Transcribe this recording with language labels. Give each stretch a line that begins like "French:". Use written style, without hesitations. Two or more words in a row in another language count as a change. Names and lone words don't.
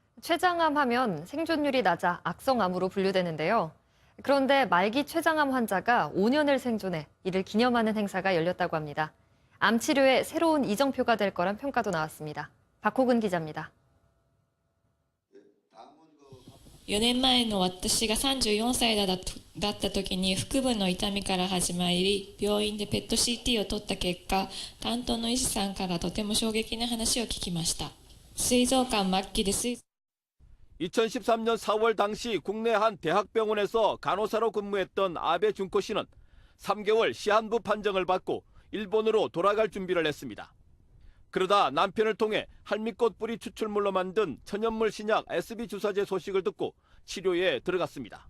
Korean: 췌장암 하면 생존율이 낮아 악성암으로 분류되는데요. 그런데 말기 췌장암 환자가 5년을 생존해 이를 기념하는 행사가 열렸다고 합니다. 암 치료의 새로운 이정표가 될 거란 평가도 나왔습니다. 박호근 기자입니다.
Japanese: 4 年前の私が34歳だった時に腹部の痛みから始まり、病院でペット CT を取った結果、担当の医師さんからとても衝撃な話を聞きました。膵臓がん末期で
Korean: 2013년 4월 당시 국내 한 대학병원에서 간호사로 근무했던 아베 준코 씨는 3개월 시한부 판정을 받고 일본으로 돌아갈 준비를 했습니다. 그러다 남편을 통해 할미꽃 뿌리 추출물로 만든 천연물 신약 SB 주사제 소식을 듣고 치료에 들어갔습니다.